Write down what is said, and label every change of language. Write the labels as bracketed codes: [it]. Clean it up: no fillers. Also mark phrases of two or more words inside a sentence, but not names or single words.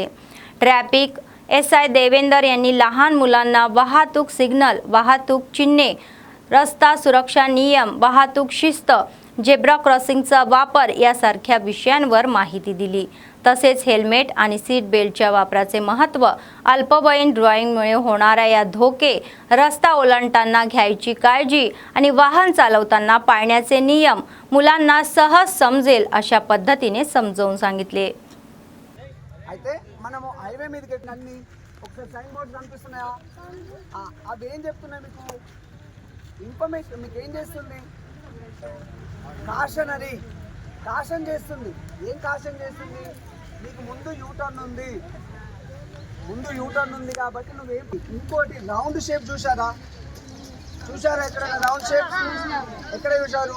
[mr] ट्रॅफिक SI देवेंदर यांनी लहान मुलांना वाहतूक सिग्नल, वाहतूक चिन्हे, रस्ता सुरक्षा नियम, वाहतूक शिस्त, [en] zebra crossingचा [mr] वापर यासारख्या विषयांवर माहिती दिली. तसेच हेल्मेट आणि [en] seat beltच्या [mr] वापराचे महत्त्व, अल्पवयीन ड्रायव्हिंगमुळे होणाऱ्या या धोके, रस्ता ओलांडताना घ्यायची काळजी आणि वाहन चालवताना पाळण्याचे नियम मुलांना सहज समजेल अशा पद्धतीने समजावून सांगितले. [te] అయితే మనము హైవే మీదకి అన్ని ఒకసారి [en] sign boards [te] కనిపిస్తున్నాయా? అది ఏం చెప్తున్నాయి మీకు? ఇన్ఫర్మేషన్ మీకు ఏం చేస్తుంది? [en] cautionary caution [te] చేస్తుంది. ఏం కాషన్ చేస్తుంది? నీకు ముందు యూటర్న్ ఉంది, కాబట్టి నువ్వేం ఇంకోటి [en] round shape [te] చూసారా ఎక్కడ [en] round shape [te] ఎక్కడ చూసారు?